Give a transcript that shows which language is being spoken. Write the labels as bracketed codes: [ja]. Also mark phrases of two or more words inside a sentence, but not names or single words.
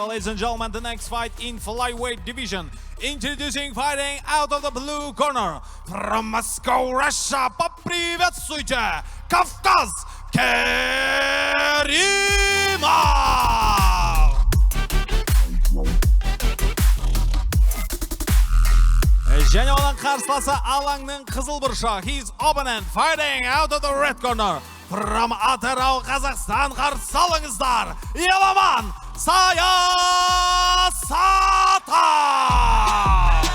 [en] Ladies and gentlemen, the next fight in flyweight division, introducing fighting out of the blue corner. From Moscow, Russia, [ru] поприветствуйте, Кавказ Керимов! [kk] Және оның қарсыласы алаңның қызыл бұрышы. [en] His opponent fighting out of the red corner. [kk] From Атырау, Қазақстан, қарсы алыңыздар, Еламан Саясатов!